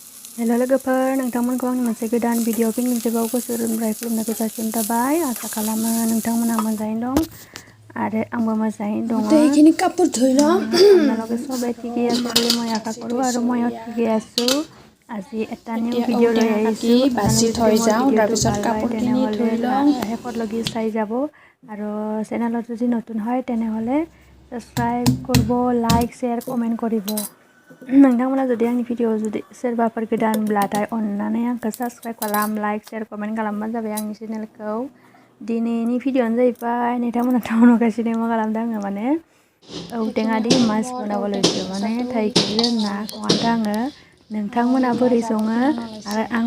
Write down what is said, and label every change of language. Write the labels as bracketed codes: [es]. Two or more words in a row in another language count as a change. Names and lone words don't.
[brx] Hello लोगोफोर नोंथांमोनखौ आंनि मोनसे गोदान भिडिअ फिन मोनसेबाव गोसोनिफ्राय खुलुमनायखौ जासिहरनाय थाबाय आसा खालामो नोंथांमोना मोजाङैनो दं आरो आंबो मोजाङैनो दङ [as] এইখিনি কাপোৰ ধুই লম আপোনালোকে সবে ঠিকই আছে বুলি মই আশা কৰো আৰু মইও ঠিকই আছো আজি এটা নিউ এতিয়া ভিডিঅ লৈ ঔটেঙা কাটি আহিছো বাছি আপোনালোকে যদি থৈ মোৰ যাওঁ ভিডিঅটো তাৰপিছত ভাল পায় কাপোৰখিনি তেনেহলে ধুই লওঁ শেষত লগি চাই যাব আৰু চেনেলত যদি নতুন হয় তেনেহলে সাবস্ক্রাইব করব লাইক শেয়ার কমেন্ট করিব [brx] नोंथांमोना जुदि आंनि भिडिअ जुदि सोरबाफोर गोदानब्लाथाय अन्नानै आंखौ साबस्क्राइब खालाम लाइक शेयार कमेन्ट खालामबानो जाबाय आंनि चेनेलखौ दिनैनि भिडिअआनो जाहैबाय नोंथांमोना टाउन नुगासिनो मा खालामदों आङो माने औटेङादि मास बनाबो लैसो माने थाइगिरजों ना संहानदों आङो नोंथांमोना बोरै सङो आरो आं